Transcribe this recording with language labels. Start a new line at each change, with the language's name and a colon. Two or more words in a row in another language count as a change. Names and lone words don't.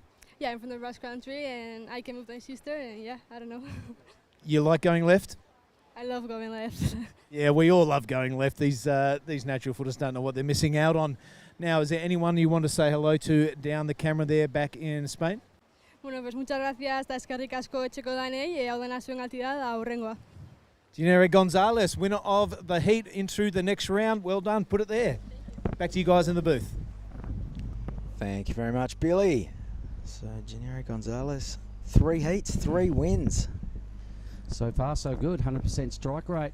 English: Yeah, I'm from the Basque Country, and I came with my sister, and yeah, I don't know. You like going left? I love going left. Yeah, we all love going left. These natural footers don't know what they're missing out on. Now, is there anyone you want to say hello to down the camera there back in Spain?
Spanish: Bueno, pues muchas gracias,
Basque: eta eskerrik asko etxeko danei, hau dena zuen altida da aurrengoa.
English: Janire Gonzalez, winner of the heat into the next round. Well done, put it there. Back to you guys in the booth. Thank you very much, Billy. So, Janire Gonzalez, 3 heats, 3 wins. So far, so good. 100% strike rate.